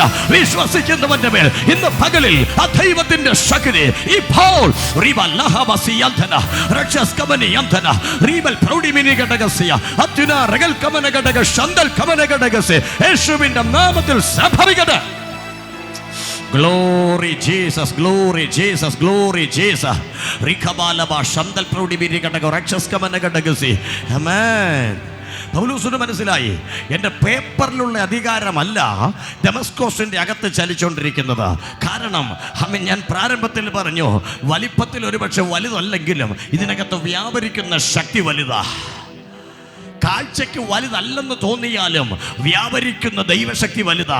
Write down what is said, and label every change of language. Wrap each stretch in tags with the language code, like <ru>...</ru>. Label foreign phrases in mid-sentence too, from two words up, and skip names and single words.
<ml>വിശ്വസിക്കുന്നവന്റെ മേൽ ഇന്ന് പകലിൽ ആ ദൈവത്തിന്റെ ശക്തി ഇപ്പോൾ യേശുവിന്റെ നാമത്തിൽ സംഭവിക്കട്ടെ.</ml> <en>Glory Jesus, glory Jesus, glory Jesus. Rikabalaba shandal proudi biri kataga rakshas kamana kataga si.</en> <ml>Amen. പൗലോസിന് മനസ്സിലായി, എൻ്റെ പേപ്പറിലുള്ള അധികാരമല്ല ദമസ്കോസിന്റെ അകത്ത് ചലിച്ചുകൊണ്ടിരിക്കുന്നത്. കാരണം ഞാൻ പ്രാരംഭത്തിൽ പറഞ്ഞു, വലിപ്പത്തിൽ ഒരുപക്ഷെ വലുതല്ലെങ്കിലും ഇതിനകത്ത് വ്യാപരിക്കുന്ന ശക്തി വലുതാ. കാഴ്ചയ്ക്ക് വലുതല്ലെന്ന് തോന്നിയാലും വ്യാപരിക്കുന്ന ദൈവശക്തി വലുതാ.</ml>